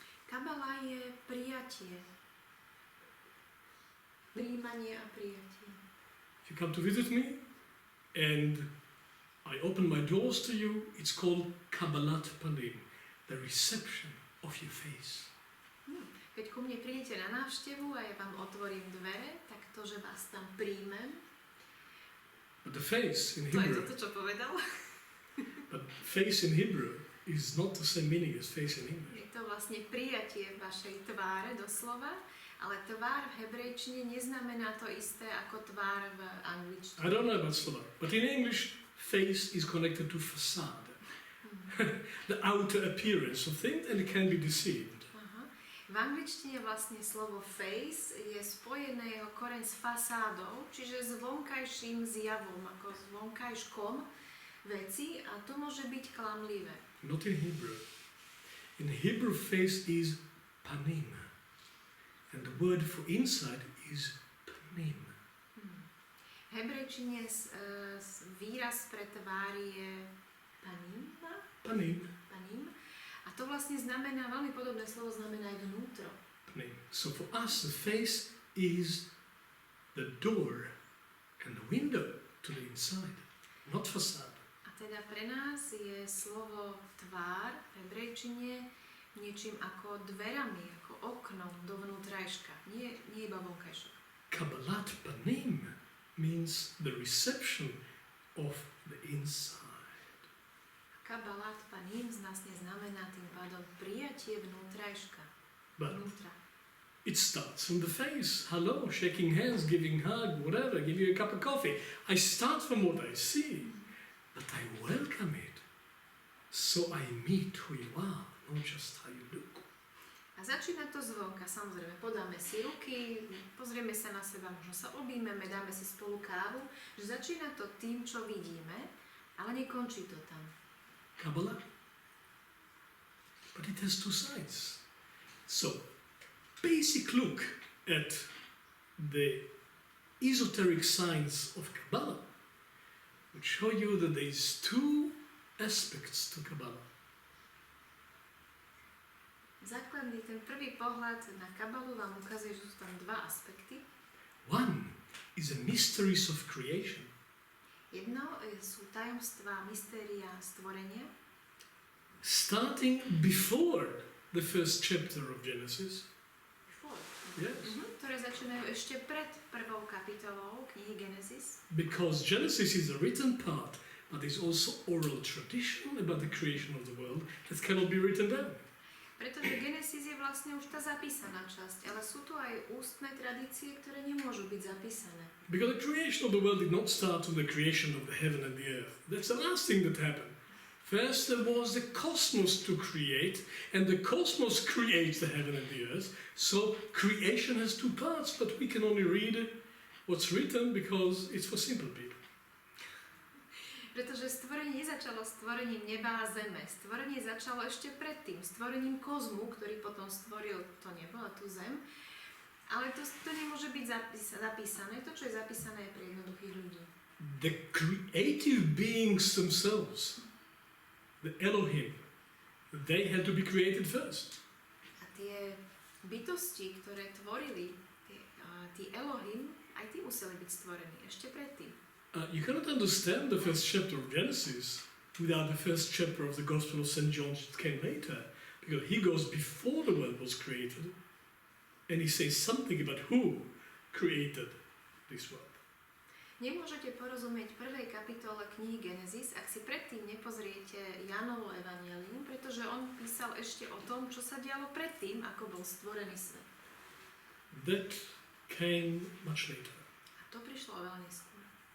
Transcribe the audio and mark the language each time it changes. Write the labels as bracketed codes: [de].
[sk] Kabbalah je prijatie. Prijímanie a prijatie. [en] If you come to visit me and I open my doors to you, it's called Kabbalat Panim, the reception of your face. [sk] Keď ku mne prídete na návštevu a ja vám otvorím dvere, tak to, že vás tam príjmem, [en] But the face in [sk] to je [en] Hebrew, [sk] toto, čo povedal. [en] but face in Hebrew is not the same meaning as face in English. [sk] Je to vlastne prijatie vašej tváre doslova, ale tvár v hebrejčine neznamená to isté ako tvár v angličtine. [en] I don't know about Slovak, but in English, face is connected to facade, the outer appearance of things, and it can be deceived. [sk] Aha. V angličtine vlastne slovo face je spojené jeho koreň s fasádou, čiže s vonkajším zjavom, ako s vonkajškom veci, a to môže byť klamlivé. [en] Not in Hebrew. In Hebrew, face is panim, and the word for inside is panim. [sk] V hebrejčine výraz pre tvár je panim, Panim. panim, a to vlastne znamená, veľmi podobné slovo znamená aj vnútro. [en] So for us, the face is the door and the window to the inside, not facade. [sk] A teda pre nás je slovo tvár v hebrejčine niečím ako dverami, ako oknom do vnútrajška, nie iba vonkajšok. [en] Kabbalat panim means the reception of the inside. [sk] Kabbalat panim vlastne znamená tým pádom prijatie vnútrajška. [en] But [sk] Vnútra. [en] it starts from the face. Hello, shaking hands, giving hug, whatever, give you a cup of coffee. I start from what I see, but I welcome it. So I meet who you are, not just how you look. [sk] A začína to zvonka, samozrejme, podáme si ruky, pozrieme sa na seba, možno sa objímeme, dáme si spolu kávu, že začína to tým, čo vidíme, ale nekončí to tam. [en] Kabbalah. But it has two sides. So, basic look at the esoteric science of Kabbalah would show you that there is two aspects to Kabbalah. [sk] Základný, ten prvý pohľad na Kabalu vám ukazuje, že sú tam dva aspekty. [en] One is the mysteries of creation. [sk] Jedno sú tajomstvá, mystéria stvorenia, [en] Starting before the first chapter of Genesis. Yes. [sk] ktoré začínajú ešte pred prvou kapitolou knihy Genesis. [en] Because Genesis is a written part, but there's also oral tradition about the creation of the world that cannot be written down. [sk] Pretože Genesis je vlastne už tá zapísaná časť, ale sú tu aj ústne tradície, ktoré nemôžu byť zapísané. [en] Because the creation of the world did not start with the creation of the heaven and the earth. That's the last thing that happened. First there was the cosmos to create, and the cosmos creates the heaven and the earth. So creation has two parts, but we can only read what's written because it's for simple people. [sk] Pretože stvorenie nezačalo stvorením neba a zeme. Stvorenie začalo ešte predtým, stvorením kozmu, ktorý potom stvoril to nebo a tú zem. Ale to nemôže byť zapísané. To, čo je zapísané, je pre jednoduchých ľudí. [en] The creative beings themselves, the Elohim, they had to be created first. [sk] A tie bytosti, ktoré tvorili, tí Elohim, aj tí museli byť stvorení ešte predtým. [en] You cannot understand the first chapter of Genesis without the first chapter of the Gospel of St. John that came later, because he goes before the world was created and he says something about who created this world. [sk] Nemôžete porozumieť prvej kapitole knihy Genesis, ak si predtým nepozriete Jánovo evanjelium, pretože on písal ešte o tom, čo sa dialo predtým, ako bol stvorený svet. [en] That came much later. [sk] A to prišlo oveľa neskôr.